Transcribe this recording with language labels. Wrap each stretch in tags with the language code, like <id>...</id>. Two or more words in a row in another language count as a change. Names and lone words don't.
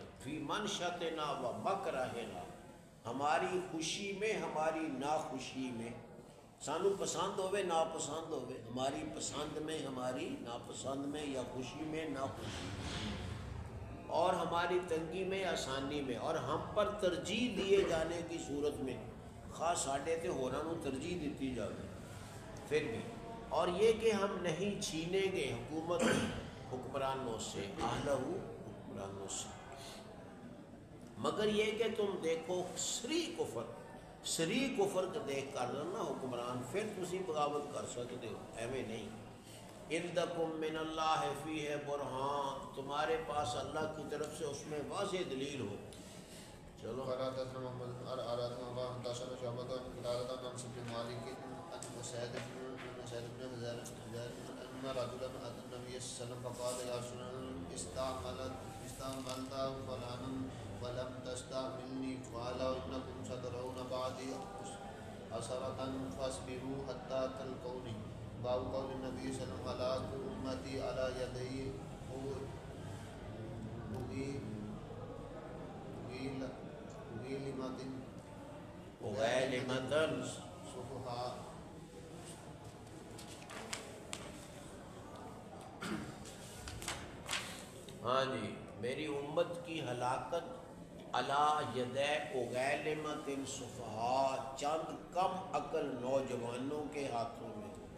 <ar>فی منشتنا و مکرہنا</ar> <ur>ہماری خوشی میں ہماری ناخوشی میں</ur> <pa>سانو پسند ہوئے ناپسند ہوئے</pa> <ur>ہماری پسند میں ہماری ناپسند میں یا خوشی میں ناخوشی اور ہماری تنگی میں آسانی میں اور ہم پر ترجیح دیے جانے کی صورت میں</ur> <pa>خاص ساڈے تے ہوراں نوں ترجیح دیتی جاوے</pa> <ur>پھر بھی. اور یہ کہ ہم نہیں چھینیں گے حکومت حکمرانوں سے اہلہ حکمرانوں سے مگر یہ کہ تم دیکھو سری کفر کو دیکھ کر نا حکمران پھر تسی بغاوت کر سکتے ہو.</ur> <pa>ایویں نہیں.</pa> <ar>عندکم من اللہ فیہ برہان</ar> <ur>تمہارے پاس اللہ کی طرف سے اس میں واضح دلیل ہو. چلو.</ur> <ar>أن رجلا أتى النبي صلى الله عليه وسلم فقال يا رسول الله استعملت فلانا ولم تستعملني. قال إنكم سترون بعدي أثرة فاصبروا حتى تلقوني. باب قول النبي صلى الله عليه وسلم هلاك أمتي على يدي أغيلمة صفحاء.</ar> <ur>ہاں جی میری امت کی ہلاکت</ur> <ar>علی یدے اغیلمۃ الصفحاء</ar> <ur>چند کم عقل نوجوانوں کے ہاتھوں میں.</ur>